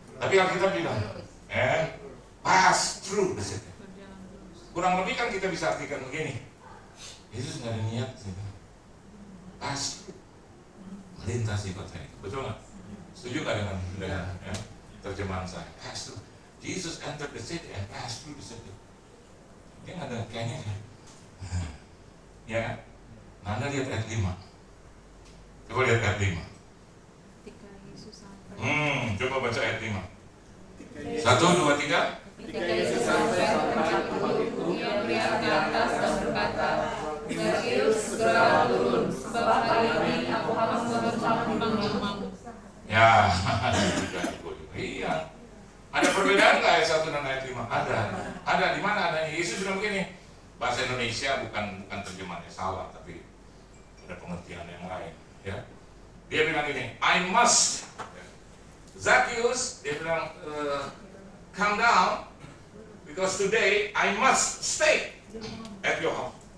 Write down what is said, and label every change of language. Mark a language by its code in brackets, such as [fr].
[id] Tapi Alkitab bilang, [en] and pass through the city. [id] Kurang lebih kan kita bisa artikan begini. Yesus nggak ada niat sih. [en] Pass through, [id] melintasi kota itu. Betul nggak? Setuju nggak dengan ya, terjemahan saya? [en] Pass through. Jesus entered the city and passed through the city. [id] Dia nggak ada kayaknya. Ya kan? Nah, Anda lihat ayat 5. Coba lihat ayat 5. Coba baca ayat 5. 1, 2, 3. Ketika Yesus sampai ke tempat itu, ia melihat ke atas dan berkata, Zakheus, segera turun, sebab hari ini aku harus bersama-sama denganmu. Ya, iya. Ada perbedaan nggak ayat 1 dan ayat 5? Ada. Di mana adanya? Yesus bilang begini. Bahasa Indonesia bukan terjemahannya salah, tapi ada pengertian yang lain. Ya, dia bilang gini, [en] I must. Zakheus, [id] dia bilang, [en] come down, because today I must stay at your house.